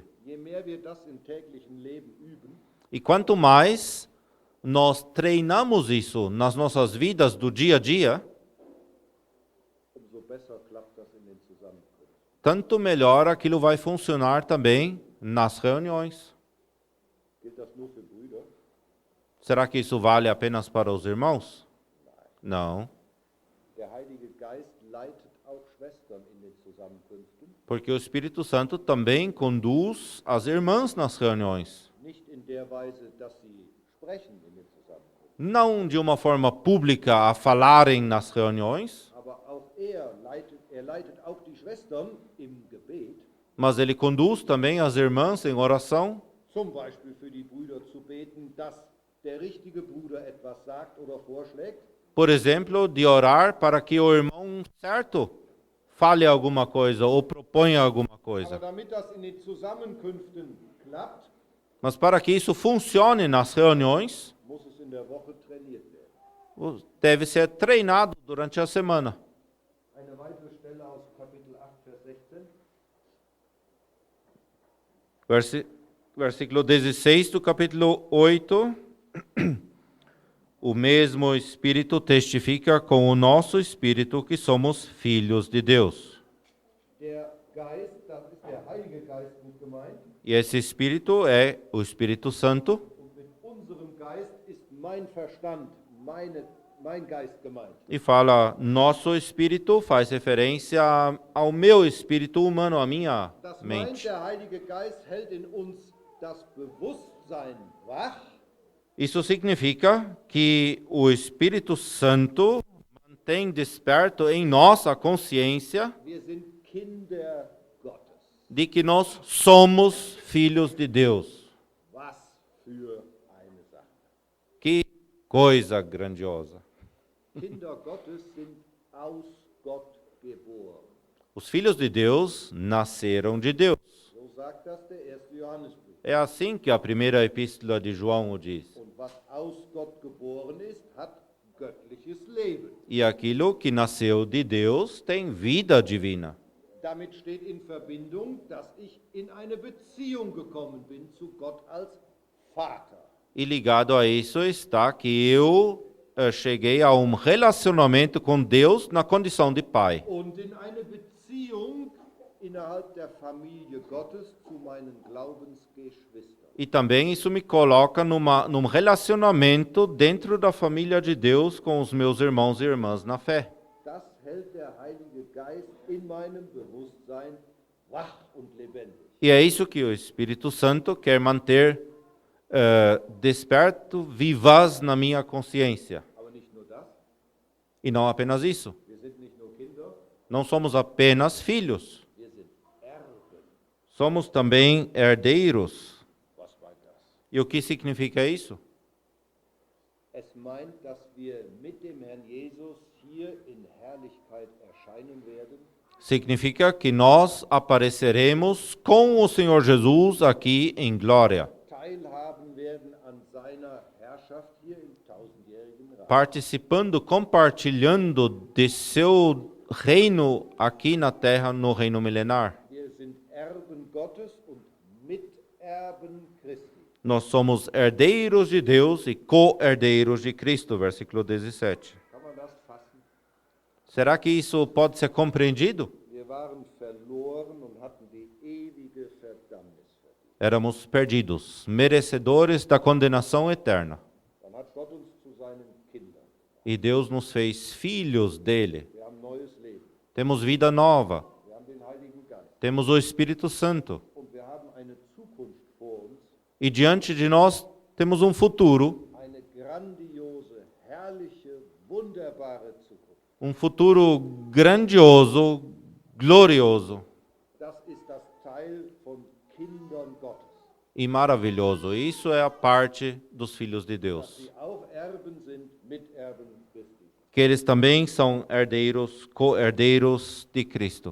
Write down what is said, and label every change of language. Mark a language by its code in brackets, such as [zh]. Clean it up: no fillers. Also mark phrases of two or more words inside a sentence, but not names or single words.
[de] Je mehr wir das im täglichen Leben üben, [pt] E quanto mais nós treinamos isso nas nossas vidas do dia a dia, [de] umso besser klappt das in den Zusammenkünften. [pt] tanto melhor aquilo vai funcionar também nas reuniões. [de] Gilt das nur für Brüder? [pt] Será que isso vale apenas para os irmãos? Não, [de] Der Heilige Geist leitet auch Schwestern in den Zusammenkünften, [pt] porque o Espírito Santo também conduz as irmãs nas reuniões. [de] nicht in der Weise, dass sie sprechen in den Zusammenkünften, [pt] Não de uma forma pública a falarem nas reuniões, [de] aber auch er leitet auch die Schwestern im Gebet, [pt] mas ele conduz também as irmãs em oração, [de] zum Beispiel für die Brüder zu beten, dass der richtige Bruder etwas sagt oder vorschlägt, [pt] por exemplo, de orar para que o irmão certo fale alguma coisa ou proponha alguma [de] aber [pt] coisa. [de] damit das in den Zusammenkünften klappt, [pt] Mas para que isso funcione nas reuniões, [de] muss es in der Woche trainiert werden. [pt] deve ser treinado durante a semana. [de] Eine weitere Stelle aus Kapitel 8, Vers 16. [pt] Versículo 16 do capítulo 8. O mesmo Espírito testifica com o nosso espírito que somos filhos de Deus. [de] Der Geist, das ist der Heilige Geist gut gemeint, [pt] E esse Espírito é o Espírito Santo. [de] und mit unserem Geist ist mein Verstand, mein Geist gemeint. [pt] E fala, nosso espírito faz referência ao meu espírito humano, à minha [de] Das meint, [pt] mente. [de] der Heilige Geist hält in uns das Bewusstsein wach, [pt] Isso significa que o Espírito Santo mantém desperto em nós a consciência [de] wir sind Kinder Gottes. [pt] de que nós somos filhos de Deus. [de] Was für eine Sache. [pt] Que coisa grandiosa. [de] Kinder Gottes sind aus Gott geboren. [pt] Os filhos de Deus nasceram de Deus. [de] So sagt das der erste Johannesbrief. [pt] É assim que a primeira epístola de João o diz. [de] Und was aus Gott geboren ist, hat göttliches Leben. [pt] E aquilo que nasceu de Deus tem vida divina. [de] Damit steht in Verbindung, dass ich in eine Beziehung gekommen bin zu Gott als Vater. [pt] E ligado a isso está que eu cheguei a um relacionamento com Deus na condição de pai. [de] Und in eine Beziehung innerhalb der Familie Gottes zu meinen Glaubensgeschwistern. [pt] E também isso me coloca num relacionamento dentro da família de Deus com os meus irmãos e irmãs na fé. [de] Das hält der Heilige Geist in meinem Bewusstsein wach und lebendig. [pt] E é isso que o Espírito Santo quer manter desperto, vivaz na minha consciência. [de] Aber nicht nur das, [pt] E não apenas isso. [de] wir sind nicht nur Kinder, [pt] Não somos apenas filhos. [de] wir sind Erben. [pt] Somos também herdeiros. [de] Was meint das? [pt] E o que significa isso? [de] Es meint, dass wir mit dem Herrn Jesus hier in Herrlichkeit erscheinen werden. [pt] Significa que nós apareceremos com o Senhor Jesus aqui em glória, [de] Teilhaben werden an seiner Herrschaft hier im tausendjährigen Reich. [pt] participando, compartilhando de seu reino aqui na terra, no reino milenar. [de] Wir sind Erben Gottes und Miterben Christi. [pt] Nós somos herdeiros de Deus e co-herdeiros de Cristo, versículo 17. [de] Kann man das fassen? [pt] Será que isso pode ser compreendido? [de] Wir waren verloren und hatten die ewige Verdammnis verdient. [pt] Éramos perdidos, merecedores da condenação eterna. [de] Dann hat Gott uns zu seinen Kindern. [pt] E Deus nos fez filhos dele. [de] Wir haben neues Leben. [pt] Temos vida nova, [de] Wir haben den Heiligen Geist. [pt] temos o Espírito Santo. [de] Und wir haben eine Zukunft vor uns. [pt] E diante de nós temos um futuro, [de] Eine grandiose, herrliche, wunderbare Zukunft. [pt] um futuro grandioso, glorioso [de] Das ist das Teil von Kindern Gottes. [pt] e maravilhoso. Isso é a parte dos filhos de [de] Dass [pt] Deus. [de] sie auch Erben sind, Miterben Christi. [pt] Que eles também são herdeiros, co-herdeiros de Cristo.